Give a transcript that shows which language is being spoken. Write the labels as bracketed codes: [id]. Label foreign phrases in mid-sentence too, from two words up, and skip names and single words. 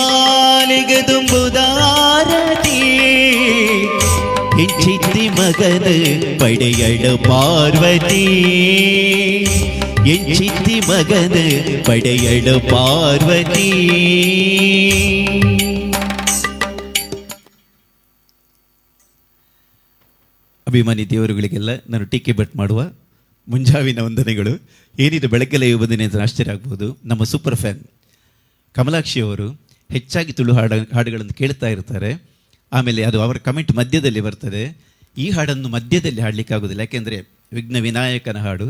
[tcy] ಬಾಲೆಗದುಂಬುದಾರತಿ ಎಂಚಿತ್ತಿ ಮಗನ ಪಡೆಯಳು ಪಾರ್ವತಿ ಎಂಚಿತ್ತಿ ಮಗನ ಪಡೆಯಳು ಪಾರ್ವತಿ. [kn] ಅಭಿಮಾನಿ ದೇವರುಗಳಿಗೆಲ್ಲ ನಾನು ಟೀಕೆ ಬೆಟ್ ಮಾಡುವ ಮುಂಜಾವಿನ ವಂದನೆಗಳು. ಏನಿದು ಬೆಳಗ್ಗೆಲ್ಲ ಬಂದಿನಿ ಅಂತ ಆಶ್ಚರ್ಯ ಆಗ್ಬೋದು. ನಮ್ಮ [en] super fan [kn] ಕಮಲಾಕ್ಷಿ ಅವರು ಹೆಚ್ಚಾಗಿ ತುಳು ಹಾಡುಗಳನ್ನು ಕೇಳ್ತಾ ಇರ್ತಾರೆ. ಆಮೇಲೆ ಅದು ಅವರ ಕಮೆಂಟ್ ಮಧ್ಯದಲ್ಲಿ ಬರ್ತದೆ. ಈ ಹಾಡನ್ನು ಮಧ್ಯದಲ್ಲಿ ಹಾಡಲಿಕ್ಕೆ ಆಗೋದಿಲ್ಲ, ಯಾಕೆಂದರೆ ವಿಘ್ನ ವಿನಾಯಕನ ಹಾಡು.